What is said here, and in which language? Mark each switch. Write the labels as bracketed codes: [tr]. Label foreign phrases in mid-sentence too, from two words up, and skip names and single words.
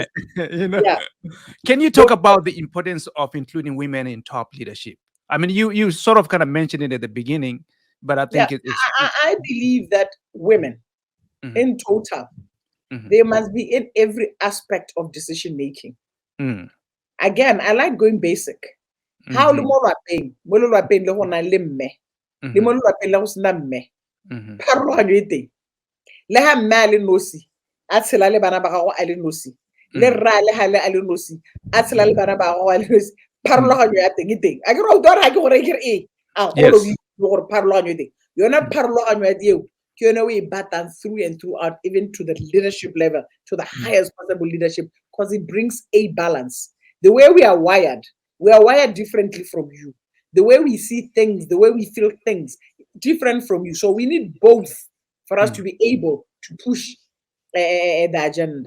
[en] Can you talk about the importance of including women in top leadership? I mean, you sort of kind of mentioned it at the beginning, but I think I believe that women in total, they must be in every aspect of decision making. Again, I like going basic. [tn] How le mo lapeng le go na le mme le mo lapeng le go sena mme pharologanyo e teng le ha mme a le nosi a tshela le bana ba gago a le nosi le rra le ha le a le nosi a tshela le bana ba gago a le nosi pharologanyo ya teng e teng a ke re o dora ha ke gore ke re [en] all of you [tn] gore pharologanyo e teng yona pharologanyo ya eo [en] through and throughout, even to the leadership level, to the highest possible leadership, because it brings a balance. The way we are wired differently from you. The way we see things, the way we feel things, different from you. So we need both for us to be able to push the agenda.